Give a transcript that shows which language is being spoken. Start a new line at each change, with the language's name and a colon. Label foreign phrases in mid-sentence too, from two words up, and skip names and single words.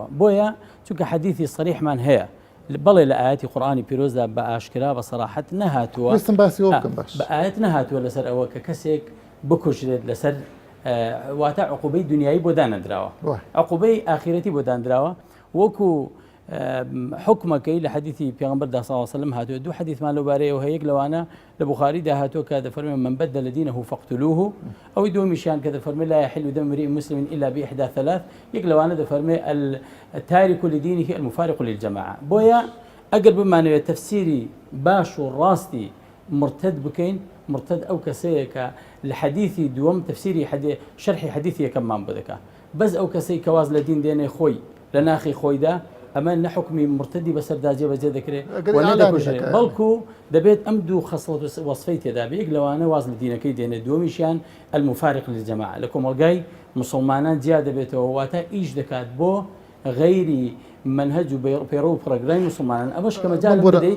Central Kurdish: بۆیە چونکە حەدیثی صریحمان هەیە بەڵێ لە ئاەتی قورئانی پیرۆزدا بە ئاشکرا بە سەراحەت نەهاتووە بە ئاەت نەهاتووە لەسەر ئەوە کە کەسێک بکوژرێت لەسەر واتە عقوبەی دنیایی بۆ دانەدراوە عقوبەی ئاخرەتی بۆ دانراوە وەکو حكمەکەی لە حەدیثی پێغەمبەردا
Arabic: صلی الله علیه وسلم
Central Kurdish: هاتووە دوو حەدیثمان لەبارەیەوە هەیە یەک لەوانە لە بوخاریدا هاتووە کە دەفەرمێ
Arabic: من بدل دينه فاقتلوه
Central Kurdish: ئەوەی دووەمیشیان کە دەفەرمێ
Arabic: لا يحل دم امرئ مسلم إلا بإحدى ثلاث
Central Kurdish: یەک لەوانە دەفەرمێ
Arabic: التارك لدينه المفارق للجماعة
Central Kurdish: بۆیە ئەگەر بمانەوێت تەفسیری باش و ڕاستی مرتد بکەین مرتد ئەو کەسەیە کە لە حەدیثی دووەم تەفسیری شەرحی حەدیثی یەکەممان بدەکە بەس ئەو کەسەی کە واز لە دین دێنێ خۆی لە ناخی خۆیدا ئەمە نەحکمی مرتدی بەسەردا جێبەجێ دەکرێت و نەدەکوژێت بەڵکو دەبێت ئەم دوو خەسڵەت وەصفەی تێدا بێت یەک لەوانە واز لە دینەکەی دێنێت دووەمیشیان
Arabic: المفارق للجماعة
Central Kurdish: لە کۆمەڵگای مسلمانان جیا دەبێتەوە واتە ئیش دەکات بۆ غەیری منهج و پێڕە و پڕۆگرامی مسلمانان ئەمەش کە مەجال بدەیت